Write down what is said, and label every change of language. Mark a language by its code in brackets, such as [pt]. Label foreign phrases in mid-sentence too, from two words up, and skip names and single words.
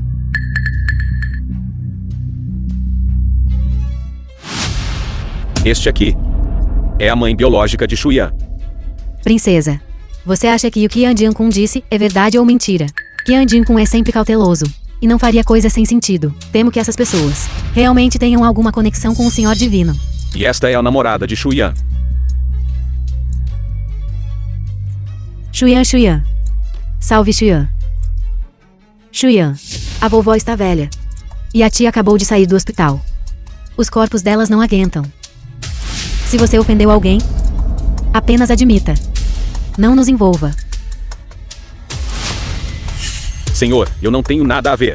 [pt] Este aqui é a mãe biológica de Shu Yan. Princesa, você acha que o que Yan Jinkun disse é verdade ou mentira? Yan Jinkun é sempre cauteloso e não faria coisas sem sentido. Temo que essas pessoas realmente tenham alguma conexão com o Senhor Divino. E esta é a namorada de Shu Yan. Shu Yan. Salve Shu Yan. Shu Yan, a vovó está velha. E a tia acabou de sair do hospital. Os corpos delas não aguentam. Se você ofendeu alguém, apenas admita. Não nos envolva. Senhor, eu não tenho nada a ver.